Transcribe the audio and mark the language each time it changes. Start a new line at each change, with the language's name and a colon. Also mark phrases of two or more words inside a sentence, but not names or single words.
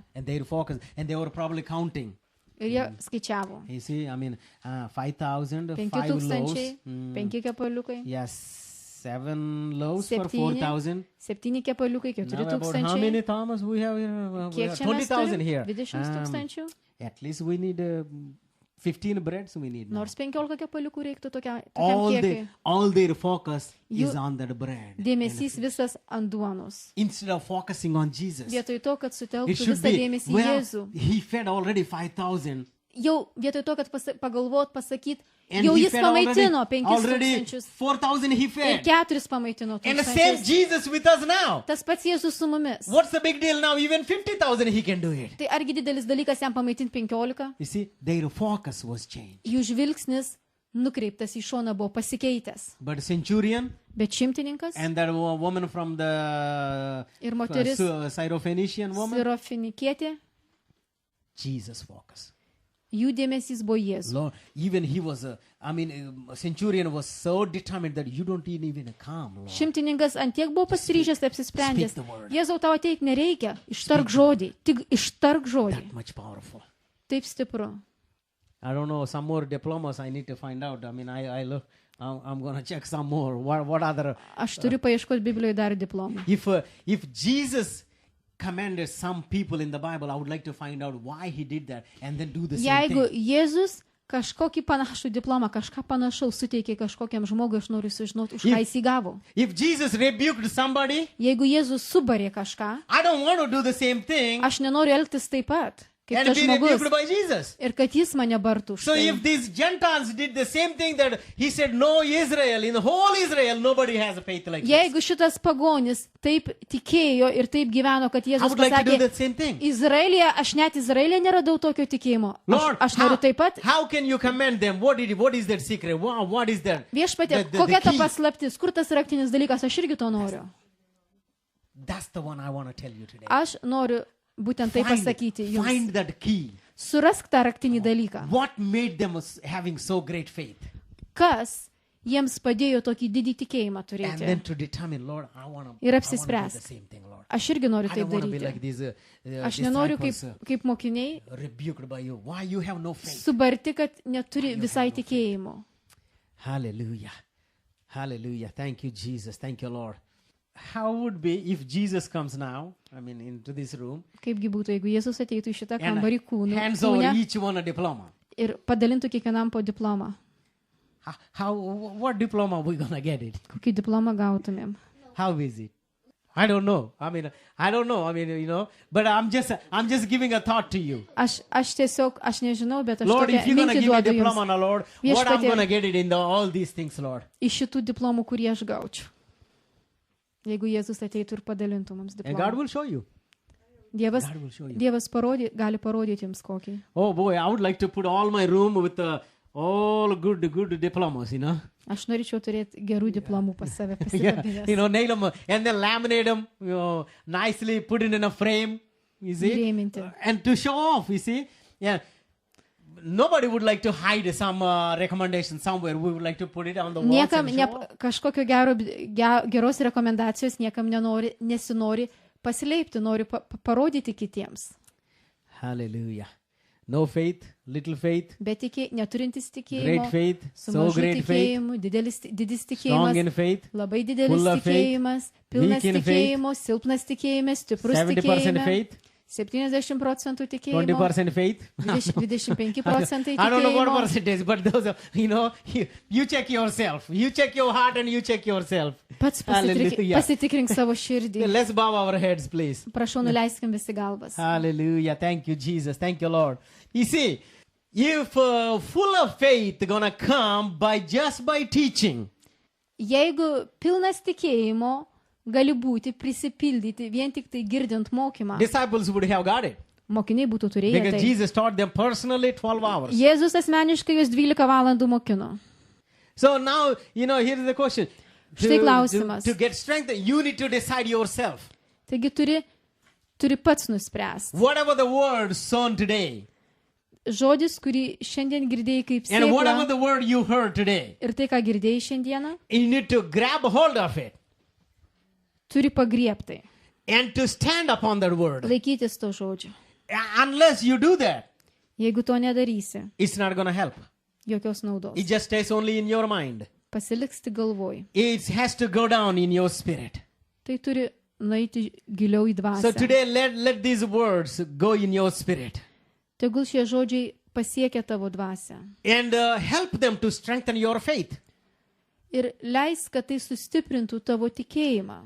English: And their focus, and they were probably counting.
Lithuanian: Ir jie skaičiavo.
English: You see, I mean, 5,000, 5 5000, loaves.
Lithuanian: 5 kepaliukai,
English: Yes, 7 loaves for 7, 4,000.
Lithuanian: 7 kepaliukai,
English: Now about how many 4000. Thomas we have here? We
Lithuanian: Kiek
English: have
Lithuanian: čia mes 20,000 turim?
English: here.
Lithuanian: 20 tūkstančių.
English: At least we need 15 breads. We need. Now.
Lithuanian: Nors 15 kepaliukų reiktų tokiam
English: All
Lithuanian: kiekiui.
English: their focus You- is on that bread.
Lithuanian: Dėmesys visas ant duonos.
English: Instead of focusing on Jesus,
Lithuanian: Vietoj to, kad
English: it
Lithuanian: sutelktų
English: should
Lithuanian: visą
English: be.
Lithuanian: dėmesį į
English: Well,
Lithuanian: Jėzų.
English: he fed already 5,000.
Lithuanian: Jau vietoj to, kad pagalvot, pasakyt,
English: And
Lithuanian: jau
English: he
Lithuanian: jis
English: fed
Lithuanian: pamaitino
English: already
Lithuanian: 5000
English: 4,000 he
Lithuanian: ir
English: fed.
Lithuanian: 4 pamaitino
English: And the same 1000. Jesus with us now.
Lithuanian: Tas pats Jėzus su mumis.
English: What's the big deal now? Even 50,000 he can do it.
Lithuanian: Tai argi didelis dalykas jam pamaitinti 15?
English: You see, their focus was changed.
Lithuanian: Jų žvilgsnis nukreiptas į šoną buvo pasikeitęs.
English: But centurion
Lithuanian: Bet šimtininkas
English: and that woman from the
Lithuanian: ir moteris
English: Syrophoenician woman,
Lithuanian: Sirofinikietė,
English: Jesus focus.
Lithuanian: jų dėmesys buvo Jėzus.
English: Lord, even he was centurion was so determined that you don't even come, Lord.
Lithuanian: Šimtininkas antiek buvo pasiryžęs, apsisprendęs.
English: speak the word.
Lithuanian: Jėzau, tau ateik nereikia. Ištark žodį. Tik ištark žodį.
English: That much powerful.
Lithuanian: Taip stipru.
English: I don't know, some more diplomas I need to find out. I mean, I look, I'm going to check some more. What other,
Lithuanian: Aš turiu paieškoti Biblijoje dar diplomą.
English: if Jesus commanded some people in the Bible, I would like to find out why he did that and then do the same
Lithuanian: Jeigu
English: thing.
Lithuanian: Jėzus kažkokį panašų diplomą, kažką panašaus suteikė kažkokiam žmogui, aš noriu sužinoti, už ką jis įgavo.
English: If Jesus rebuked somebody,
Lithuanian: Jeigu Jėzus subarė kažką,
English: I don't want to do the same thing
Lithuanian: aš nenoriu elgtis taip pat, kaip
English: and
Lithuanian: tas
English: be
Lithuanian: žmogus.
English: rebuked by Jesus.
Lithuanian: Ir kad jis mane bartų už
English: So
Lithuanian: tai.
English: if these Gentiles did the same thing that he said, no Israel, in the whole Israel, nobody has a faith like this.
Lithuanian: Jeigu šitas pagonis taip tikėjo ir taip gyveno, kad
English: I
Lithuanian: Jėzus
English: would like to do
Lithuanian: pasakė,
English: the same thing.
Lithuanian: Izraelija, aš net Izraelija neradau tokio tikėjimo.
English: Lord,
Lithuanian: Aš noriu taip pat.
English: how can you commend them? What is their secret? What is their
Lithuanian: Viešpatie,
English: the
Lithuanian: kokia ta
English: key?
Lithuanian: paslaptis, kur tas raktinis dalykas, aš irgi to noriu.
English: That's the one I want to tell you today.
Lithuanian: Aš noriu būtent tai pasakyti jums.
English: Find that key.
Lithuanian: Surask tą raktinį dalyką.
English: What made them having so great faith?
Lithuanian: Kas jiems padėjo tokį didį tikėjimą
English: And then
Lithuanian: turėti?
English: to determine, Lord, I want to
Lithuanian: Ir
English: do the
Lithuanian: apsispręsk.
English: same thing, Lord.
Lithuanian: Aš irgi noriu
English: I
Lithuanian: taip
English: don't want to be
Lithuanian: daryti.
English: like these
Lithuanian: Aš nenoriu
English: disciples
Lithuanian: kaip mokiniai
English: rebuked by you. Why you have no faith?
Lithuanian: subarti, kad neturi visai tikėjimo.
English: Hallelujah. Hallelujah. Thank you, Jesus. Thank you, Lord. How would be if Jesus comes now, I mean, into this room,
Lithuanian: Kaipgi būtų, jeigu Jėzus ateitų į šitą
English: and
Lithuanian: kambarį kūną
English: hands over each one a diploma?
Lithuanian: ir padalintų kiekvienam po diplomą?
English: What diploma we gonna get it?
Lithuanian: Kokį diplomą gautumėm?
English: How is it? I don't know. I don't know. But I'm just giving a thought to you.
Lithuanian: Aš tiesiog, aš nežinau, bet aš
English: Lord,
Lithuanian: tokią
English: if you're gonna
Lithuanian: mintį
English: give me a
Lithuanian: duodu
English: diploma,
Lithuanian: jums.
English: now, Lord, what I'm
Lithuanian: Viešpatie.
English: gonna get it in all these things, Lord.
Lithuanian: Iš šitų diplomų, kurį aš gaučiau. Jeigu Jėzus ateitų ir padalintų mums
English: And God
Lithuanian: diplomą.
English: will show you.
Lithuanian: Dievas,
English: God will show you.
Lithuanian: Dievas gali parodyti jums kokį.
English: Oh boy, I would like to put all my room with all good diplomas,
Lithuanian: Aš norėčiau turėti gerų diplomų pas save
English: Yeah,
Lithuanian: pasidabinęs.
English: nail them and then laminate them, nicely, put it in a frame, you see,
Lithuanian: Įrėminti.
English: and to show off, you see. Yeah. Nobody would like to hide some recommendation somewhere. We would like to put it on the walls
Lithuanian: Niekam
English: and show off.
Lithuanian: kažkokio geros rekomendacijos niekam nesinori pasileipti, nori parodyti kitiems.
English: Hallelujah. No faith, little faith,
Lithuanian: Bet neturintis
English: great
Lithuanian: tikėjimo,
English: faith,
Lithuanian: su
English: so
Lithuanian: mažu
English: great faith,
Lithuanian: tikėjimu, didis
English: strong in
Lithuanian: tikėjimas,
English: faith,
Lithuanian: labai
English: full
Lithuanian: didelis
English: of faith,
Lithuanian: tikėjimas, pilnas
English: weak in faith,
Lithuanian: tikėjimas, silpnas tikėjimas, stiprus
English: 70%
Lithuanian: tikėjimas,
English: faith,
Lithuanian: 70% tikėjimo,
English: 20% faith.
Lithuanian: 25%
English: I don't know what
Lithuanian: tikėjimo.
English: percentage, but those are, you check yourself. You check your heart and you check yourself.
Lithuanian: Pats
English: Hallelujah.
Lithuanian: pasitikrink savo širdį.
English: Let's bow our heads, please.
Lithuanian: Prašau, nuleiskim visi galvas.
English: Hallelujah. Thank you, Jesus. Thank you, Lord. You see, if full of faith gonna come just by teaching,
Lithuanian: Jeigu pilnas tikėjimo gali būti prisipildyti vien tik tai girdint mokymą,
English: disciples would have got it.
Lithuanian: mokiniai būtų turėję
English: Because
Lithuanian: tai.
English: Jesus taught them personally 12 hours.
Lithuanian: Jėzus asmeniškai jūs 12 valandų mokino.
English: So now, here's the question.
Lithuanian: Štai klausimas.
English: To get strengthened, you need to decide yourself.
Lithuanian: Taigi turi pats nuspręsti.
English: Whatever the word sown today,
Lithuanian: Žodis, kurį šiandien girdėjai kaip
English: and whatever
Lithuanian: sėklą,
English: the word you heard today,
Lithuanian: ir tai, ką girdėjai šiandieną,
English: you need to grab hold of it
Lithuanian: turi pagriebtai,
English: and to stand upon that word.
Lithuanian: laikytis to žodžio.
English: Unless you do that,
Lithuanian: Jeigu to nedarysi,
English: it's not going to help.
Lithuanian: jokios naudos.
English: It just stays only in your mind.
Lithuanian: Pasiliks tik galvoj.
English: It has to go down in your spirit.
Lithuanian: Tai turi nueiti giliau į
English: So
Lithuanian: dvasią.
English: today, let these words go in your spirit
Lithuanian: Tegul šie žodžiai pasiekia tavo dvasią.
English: and help them to strengthen your faith.
Lithuanian: Ir leis, kad tai sustiprintų tavo tikėjimą.